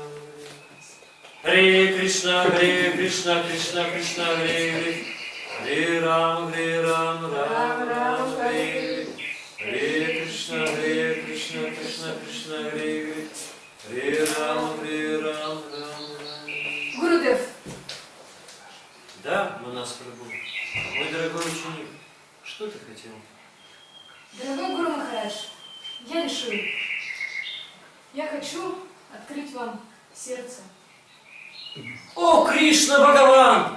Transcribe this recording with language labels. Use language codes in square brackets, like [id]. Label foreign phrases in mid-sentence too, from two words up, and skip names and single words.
[sa] Hare Krishna, Krishna Krishna, Hare Hare. Hare Rama, Rama Rama, Hare Hare. Hare Krishna, Krishna Krishna, Hare Hare. Hare Rama, Рама. [ru] Гурудев, Да, Манас Прабху. Мой дорогой ученик, что ты хотел? дорогой Гуру Махарадж, я решил. Я хочу открыть вам сердце. О, Кришна Бхагаван!